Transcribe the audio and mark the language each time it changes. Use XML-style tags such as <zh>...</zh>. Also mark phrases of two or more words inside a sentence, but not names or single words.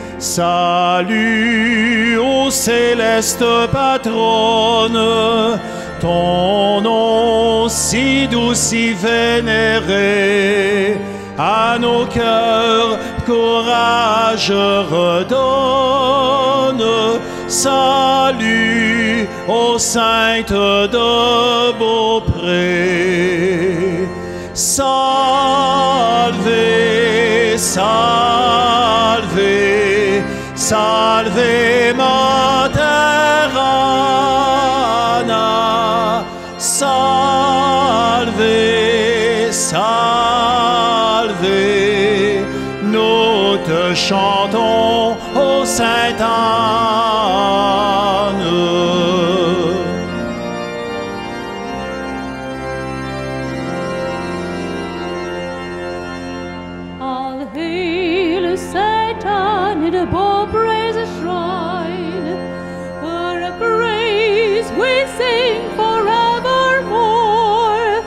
<fr>salut aux célestes patronnes, ton nom si doux, si vénéré, à nos cœurs courage redonne. Salut aux saintes de Beaupré.</fr> <la>Salve, salve, salve Mater Anna. Salve, salve,</la> <fr>nous te chantons, ô Sainte Anne.</fr> <en>The Beaupré's a shrine, her praise we sing forevermore.</en>